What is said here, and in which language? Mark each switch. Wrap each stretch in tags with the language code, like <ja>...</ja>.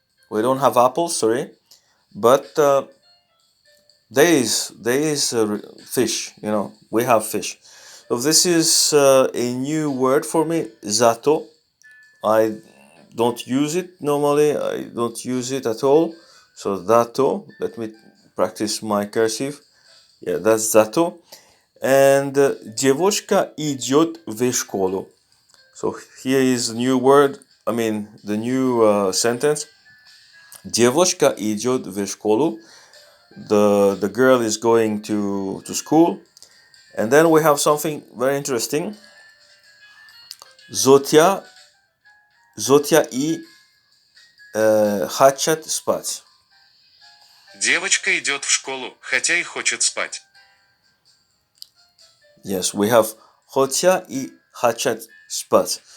<en>We don't have apples, sorry, but there is fish. We have fish. So this is a new word for me, zato. I don't use it normally. I don't use it at all. So zato. Let me practice my cursive. Yeah, that's zato.</en> <ru>And девочка идет в школу.</ru> <en>So here is the new word. I mean the new sentence.</en> <ru>Девочка идет в школу.</ru> <en>The girl is going to school. And then we have something very interesting.</en> <ru>Zotia и хочет спать. Девочка идет в школу, хотя и хочет спать.</ru> <en>Yes, we have</en> <ru>хотя и хочет спать.</ru>